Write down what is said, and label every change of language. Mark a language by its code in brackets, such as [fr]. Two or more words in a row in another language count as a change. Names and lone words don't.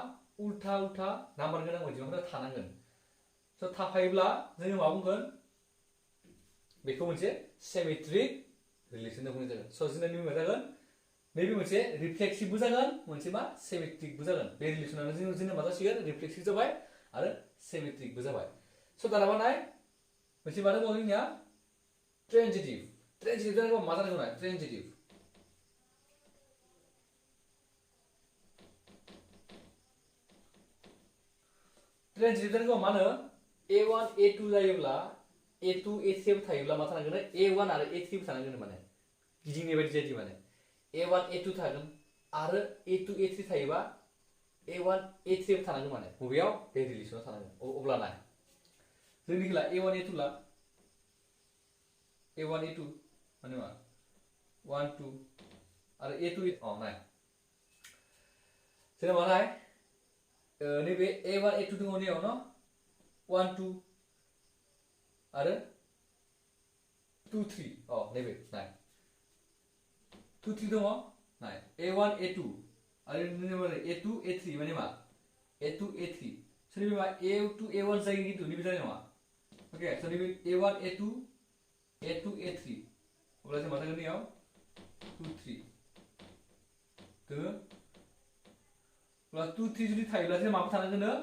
[brx] उल्था उल्था नाम्बार गोनां अनजिमाफोरा थानांगोन स थाफायोब्ला जोङो मा बुंगोन बेखौ मोनसे [en] symmetric relation [brx] बुंनाय जागोन स जोंना नैबे मा जागोन नैबे मोनसे रिफ्लेक्सिभबो जागोन मोनसे मा सिमेट्रिकबो जागोन बे रिलेसनानो जोंना मा जासिगोन रिफ्लेक्सिभ जाबाय आरो सिमेट्रिकबो जाबाय स दाना मा नाय मोनसे मा दङ जोंनिया ट्रेन्जिटिभ जानांगौ मा जानांगौ नाय ट्रेन्जिटिभ जानांगौ मा होनो a1 a2 जायोब्ला a2 a3 थायोब्ला मा थानांगोन a1 आरो a3 थानांगोन माने गिदिंनाय बायदि जायो माने a1 a2 थागोन आरो a2 a3 थायोबा a1 a3 थानांगोन माने बबेयाव बे रिलेसनाव थानांगोन अब्ला नाय जोंनि ला a1 a2 ला a1 a2 माने मा 1 2 आरो a2 नाय जोंना मा नाय नैबे a1 a2 दङ नैयाव न 1 2 आरो 2 3 नैबे नाय 2 3 दङ नाय a1 a2 आरो नैबे a2 a3 माने मा a2 a3 स नैबे मा a2 a1 जायो खिन्थु नैबे जानाय नङा ओके स नैबे a1 a2 a2 a3 अब्ला जों मा थागोन नैयाव 2 3 दोङो अब्ला 2 3 जुदि थायोब्ला जों माबा थानांगोन